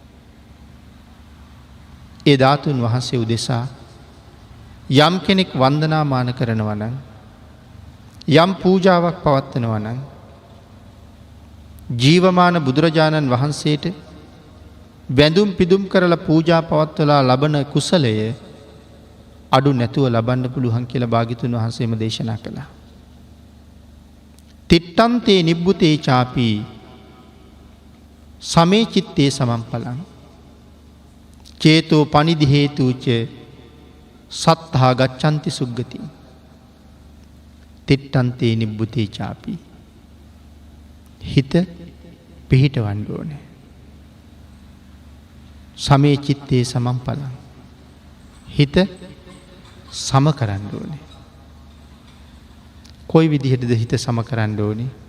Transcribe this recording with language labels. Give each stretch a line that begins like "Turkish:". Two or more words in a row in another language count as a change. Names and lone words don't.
Sinhala: ඒ ධාතුන් වහන්සේ උදෙසා යම් කෙනෙක් වන්දනාමාන කරනවා නම් යම් පූජාවක් පවත්වනවා නම් ජීවමාන බුදුරජාණන් වහන්සේට වැඳුම් පිදුම් කරලා පූජා පවත්වලා ලබන කුසලය අඩු නැතුව ලබන්න පුළුවන් කියලා භාග්‍යතුන් වහන්සේම දේශනා කළා.
Pali: තිට්ඨන්තේ නිබ්බුතේ චාපි සමේ චිත්තේ සමම්පලං චේතෝ පනිදි හේතුච සත්තා ගච්ඡanti සුග්ගති. තිට්ඨන්තේ නිබ්බුතේ චාපි
Sinhala: හිත පිහිටවන්න ඕනේ.
Pali: සමේ චිත්තේ සමම්පලං
Sinhala: හිත සම කරන්න ඕනේ. කොයි විදිහටද හිත සම කරන්න ඕනේ?